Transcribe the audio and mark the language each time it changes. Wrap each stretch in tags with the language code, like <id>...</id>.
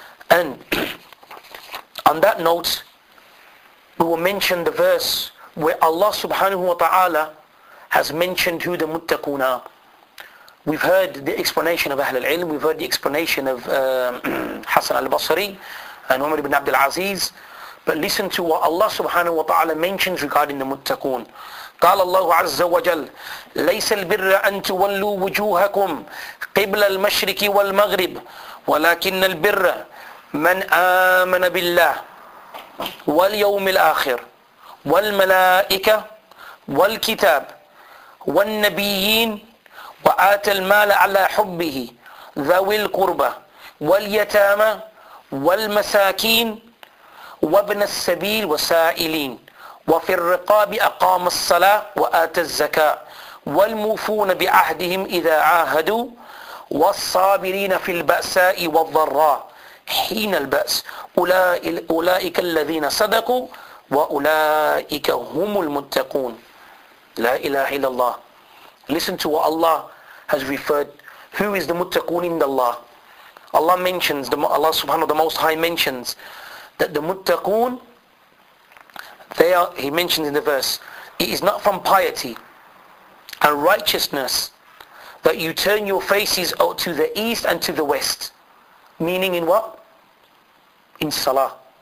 <en>And on that note, we will mention the verse where Allah subhanahu wa ta'ala has mentioned who the muttaqun are. We've heard the explanation of Ahl al-Ilm, we've heard the explanation of Hasan al-Basri and Umar ibn Abdul Aziz, but listen to what Allah subhanahu wa ta'ala mentions regarding the muttaqun.</en> <ar>قال الله عز وجل ليس البر أن تولوا وجوهكم قبل المشرق والمغرب ولكن البر من آمن بالله واليوم الآخر والملائكة والكتاب والنبيين وآتى المال على حبه ذوي القربى واليتامى والمساكين وابن السبيل والسائلين وفي الرقاب أقام الصلاة وآتى الزكاة والموفون بعهدهم إذا عاهدوا والصابرين في البأساء والضراء حين البأس أولئك الذين صدقوا وأولئك هم المتقون. لا إله إلا الله.</ar> <en>Listen to what Allah has referred. Who is the muttaqun in Allah? Allah mentions, Allah subhanahu wa ta'ala, the Most High mentions that the muttaqun, they are, he mentions in the verse, it is not from piety and righteousness that you turn your faces to the east and to the west. Meaning in what? In salah.</en>